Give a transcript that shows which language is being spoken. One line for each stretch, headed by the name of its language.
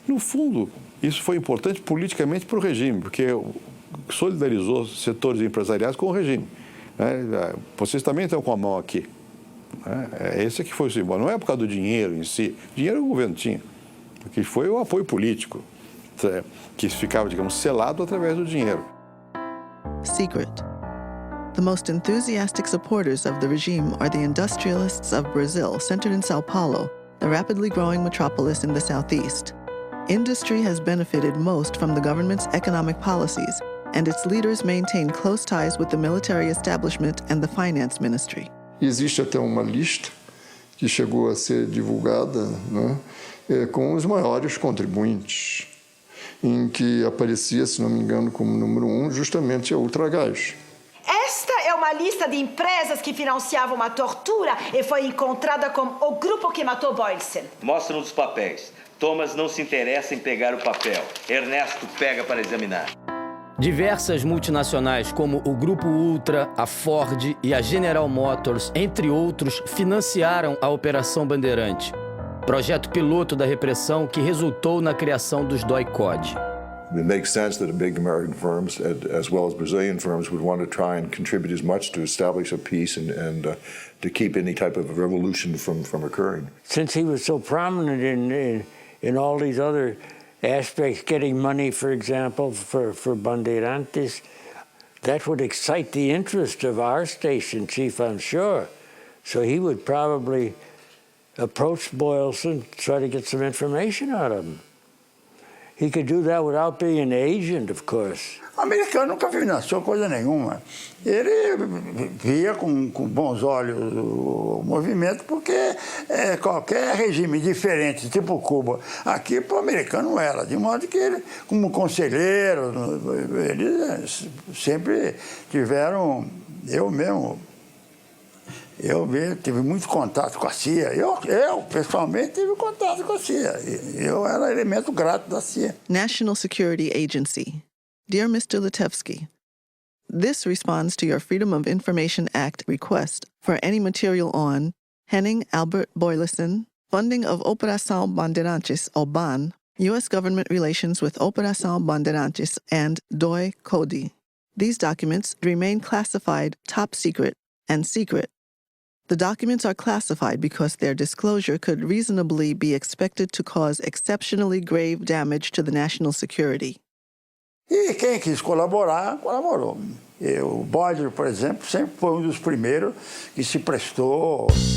Portuguese: No fundo, isso foi importante politicamente para o regime, porque solidarizou setores empresariais com o regime. Vocês também estão com a mão aqui. Esse que foi o símbolo. Não é por causa do dinheiro em si. Dinheiro o governo tinha. O que foi o apoio político, que ficava, digamos, selado através do dinheiro.
English: Secret. The most enthusiastic supporters of the regime are the industrialists of Brazil, centered in Sao Paulo, the rapidly growing metropolis in the southeast. Industry has benefited most from the government's economic policies, and its leaders maintain close ties with the military establishment and the finance ministry.
Portuguese: Existe até uma lista que chegou a ser divulgada, né, com os maiores contribuintes, em que aparecia, se não me engano, como número 1, justamente a Ultragás. Esta é uma lista de empresas que financiavam a tortura e foi encontrada com o grupo que matou Boylston. Mostram os papéis. Thomas não se interessa em pegar o papel. Ernesto pega para examinar. Diversas multinacionais como o Grupo Ultra, a Ford e a General Motors, entre outros, financiaram a Operação Bandeirante, projeto piloto da repressão que resultou na criação dos DOI-CODE.
English: It makes sense that big American firms, as well as Brazilian firms, would want to try and contribute as much to establish a peace and to keep any type of revolution from occurring. Since he was so prominent in all these other aspects, getting money, for example, for Bandeirantes, that would excite the interest of our station chief, I'm sure. So he would probably approach Boylston, try to get some information out of him. He could do that without being an agent, of course.
Portuguese: O americano nunca financiou coisa nenhuma. Ele via com bons olhos o movimento, porque qualquer regime diferente, tipo Cuba, aqui para o americano não era. De modo que ele, como conselheiro, eles sempre tiveram, eu tive muito contato com a CIA. Eu pessoalmente, tive contato com a CIA. Eu era elemento grato da CIA.
English: National Security Agency. Dear Mr. Litevsky, this responds to your Freedom of Information Act request for any material on Henning Albert Boyleson, funding of Operação Bandeirantes, OBAN, U.S. government relations with Operação Bandeirantes, and DOI-CODE. These documents remain classified top secret and secret. The documents are classified because their disclosure could reasonably be expected to cause exceptionally grave damage to the national security.
Portuguese: E quem quis colaborar, colaborou. O Boyle, por exemplo, sempre foi um dos primeiros que se prestou.